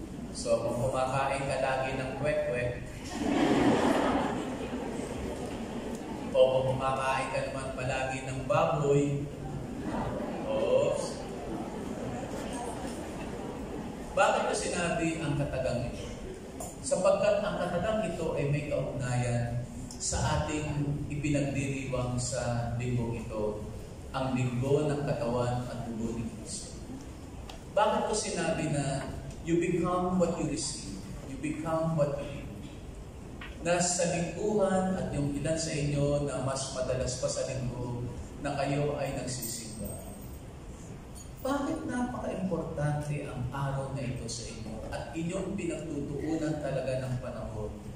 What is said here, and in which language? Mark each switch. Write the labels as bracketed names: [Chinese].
[Filipino] So kung kumakain ka lagi ng kwek-kwek, o kung kumakain ka naman palagi ng baboy, bakit ko sinabi ang katagang ito? Sapagkat ang katagang ito ay may kaugnayan sa ating ipinagdiriwang sa linggong ito, ang linggo ng katawan at dugo ni Kristo. Bakit ko sinabi na [English] you become what you receive, you become what you eat? [Filipino] Na sa lingguhan at yung ilan sa inyo na mas madalas pa sa linggo na kayo ay nagsisimba. Bakit napaka-importante ang araw na ito sa inyo at inyong pinagtutuunan talaga ng panahon?